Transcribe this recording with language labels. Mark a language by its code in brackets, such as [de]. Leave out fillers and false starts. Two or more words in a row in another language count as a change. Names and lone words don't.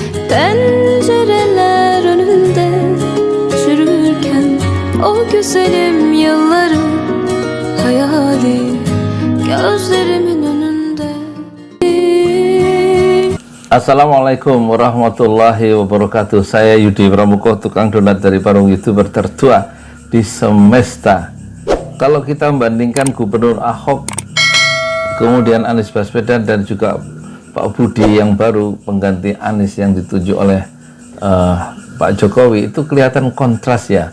[tr] Pencereler önünde çürürken o güzelim yılları hayali gözlerimin önünde. [ar] السلام عليكم ورحمة الله وبركاته. [id] Saya Yudi Pramuko, tukang donat dari Parung YouTuber tertua di semesta. Kalau kita membandingkan Gubernur Ahok, kemudian Anies Baswedan, dan juga Pak Budi yang baru pengganti Anies yang ditunjuk oleh Pak Jokowi, itu kelihatan kontras ya.